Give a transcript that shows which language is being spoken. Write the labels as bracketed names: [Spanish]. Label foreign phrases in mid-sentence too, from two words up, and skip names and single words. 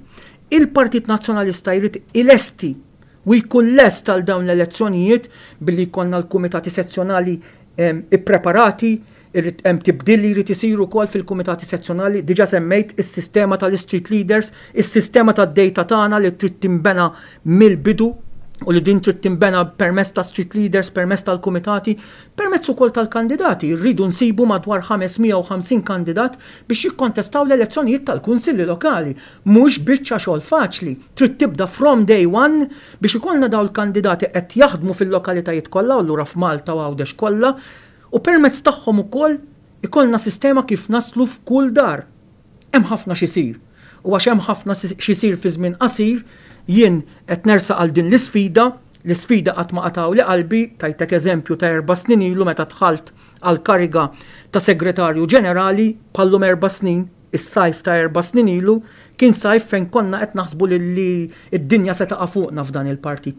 [Maltese] Il-Partit Nazzjonalista jrid ilesti u jkun lest tal dawn l-elezzjonijiet billi jkollna l-kumitati sezzjonali ippreparati, hemm tibdil li jrid isiru wkoll fil-kumitati sezzjonali, diġà semmejt is-sistema tal- [English] street leaders, [Maltese] is-sistema tad-data tagħna li trid tinbena mill-bidu u li din trid tinbena permezz ta' [English] street leaders, [Maltese] permezz tal-kumitati, permezz ukoll tal-kandidati. Rridu nsibu madwar 550 kandidat biex jikkontestaw l-elezzjonijiet tal-kunsilli lokali. Mhux biċċa xogħol faċli. Trid tibda [English] from day one [Maltese] biex ikollna dawn il-kandidati qed jaħdmu fil-lokalitajiet kollha u lura f'Malta u Għawdex kollha. U permezz tagħhom ukoll ikollna sistema kif naslu f'kull dar. Hemm ħafna xisir. U għax hemm ħafna xisir fi żmien qasir, jien qed nersa għal din l-isfida qatt ma qataw li qalbi, tajtek eżempju ta' 4 snin ilu meta dħalt għal kariga ta' segretarju ġenerali bħallum 4 snin, is-sajf ta' 4 snin ilu kien sajf fejn konna qed naħsbu li d-dinja se taqa' fuqna f'dan il-partit.